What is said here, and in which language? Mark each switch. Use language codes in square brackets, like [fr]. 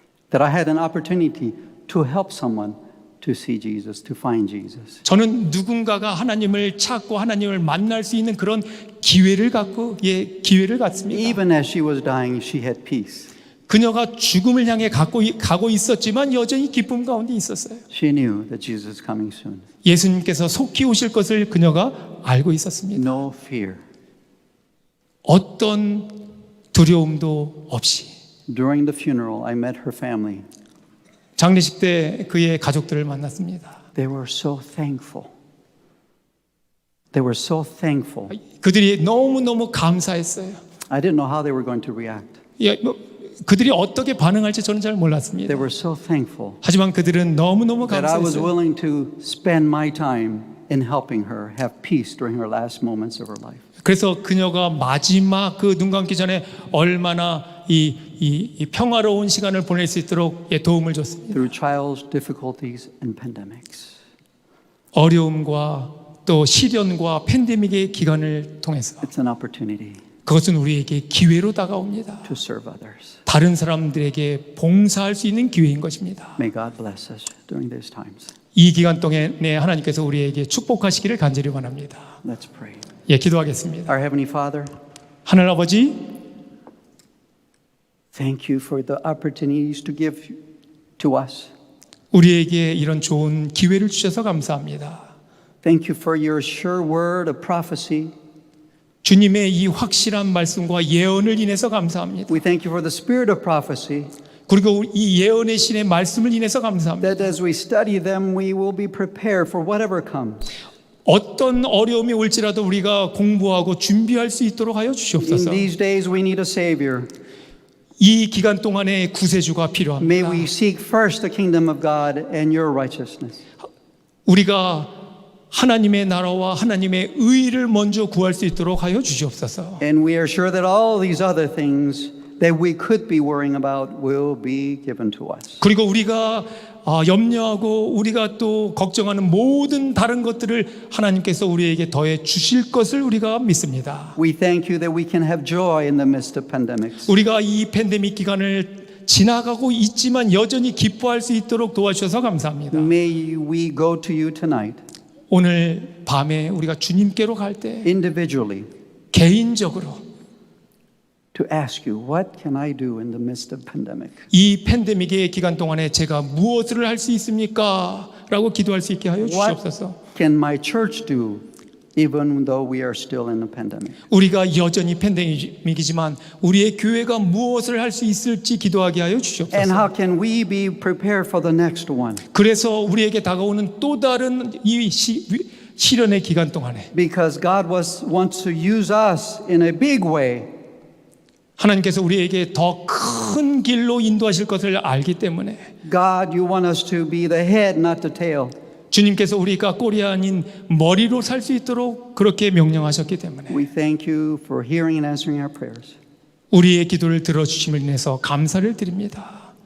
[en] that I had an opportunity to help someone to see Jesus, to find Jesus. [ko] 저는 누군가가 하나님을 찾고 하나님을 만날 수 있는 그런 기회를 갖습니다. [en] Even as she was dying, she had peace. [ko] 그녀가 죽음을 향해 가고 있었지만 여전히 기쁨 가운데 있었어요. [en] She knew that Jesus was coming soon. [ko] 예수님께서 속히 오실 것을 그녀가 알고 있었습니다. [en] No fear. [ko] 어떤 두려움도 없이. [en] During the funeral, I met her family. [ko] 장례식 때 그의 가족들을 만났습니다. [en] They were so thankful. They were so thankful. [ko] 그들이 너무너무 감사했어요. [en] I didn't know how they were going to react. [ko] 그들이 어떻게 반응할지 저는 잘 몰랐습니다. [en] They were so thankful [ko] 하지만 그들은 너무너무 [en] that I was [ko] 감사했어요. [en] willing to spend my time in helping her have peace during her last moments of her life. [ko] 그래서 그녀가 마지막 그 눈 감기 전에 얼마나 이 평화로운 시간을 보낼 수 있도록 도움을 줬습니다. [en] Through trials, difficulties, and pandemics. [ko] 어려움과 또 시련과 팬데믹의 기간을 통해서 [en] It's an opportunity [ko] 그것은 우리에게 기회로 다가옵니다. [en] to serve others. [ko] 다른 사람들에게 봉사할 수 있는 기회인 것입니다. [en] May God bless us during these times. [ko] 이 기간 동안에 하나님께서 우리에게 축복하시기를 간절히 원합니다. [en] Let's pray. [ko] 기도하겠습니다. [en] Our Heavenly Father, [ko] 하늘 아버지, [en] thank you for the opportunities to give to us. [ko] 우리에게 이런 좋은 기회를 주셔서 감사합니다. [en] Thank you for your sure word of prophecy. [ko] 주님의 이 확실한 말씀과 예언을 인해서 감사합니다. [en] We thank you for the spirit of prophecy, [ko] 그리고 이 예언의 신의 말씀을 인해서 감사합니다. [en] that as we study them, we will be prepared for whatever comes. [ko] 어떤 어려움이 올지라도 우리가 공부하고 준비할 수 있도록 하여 [en] In [ko] 주시옵소서. [en] these days, we need a Savior. [ko] 이 기간 동안에 구세주가 [en] May [ko] 필요합니다. [en] we seek first the kingdom of God and your righteousness. [ko] 우리가 하나님의 나라와 하나님의 의를 먼저 구할 수 있도록 하여 주시옵소서. [en] And we are sure that all these other things that we could be worrying about will be given to us. [ko] 그리고 우리가 염려하고 우리가 또 걱정하는 모든 다른 것들을 하나님께서 우리에게 더해 주실 것을 우리가 믿습니다. [en] We thank you that we can have joy in the midst of pandemics. [ko] 우리가 이 팬데믹 기간을 지나가고 있지만 여전히 기뻐할 수 있도록 도와주셔서 감사합니다. [en] May we go to you tonight, [ko] 오늘 밤에 우리가 주님께로 갈 때 [en] individually, [ko] 개인적으로 [en] to ask you, what can I do in the midst of pandemic? [ko] 이 팬데믹의 기간 동안에 제가 무엇을 할 수 있습니까? 라고 기도할 수 있게 하여 주시옵소서. [en] What can my church do even though we are still in a pandemic? [ko] 우리가 여전히 팬데믹이지만 우리의 교회가 무엇을 할 수 있을지 기도하게 하여 [en] And [ko] 주시옵소서. [en] how can we be prepared for the next one? [ko] 그래서 우리에게 다가오는 또 다른 이 시련의 기간 동안에 [en] Because God wants to use us in a big way. [ko] 하나님께서 우리에게 더 큰 길로 인도하실 것을 알기 때문에 [en] God, you want us to be the head, not the tail. [ko] 주님께서 우리가 꼬리 아닌 머리로 살 수 있도록 그렇게 명령하셨기 때문에 [en] We thank you for hearing and answering our prayers. [ko] 우리의 기도를 들어주심을 인해서 감사를 드립니다.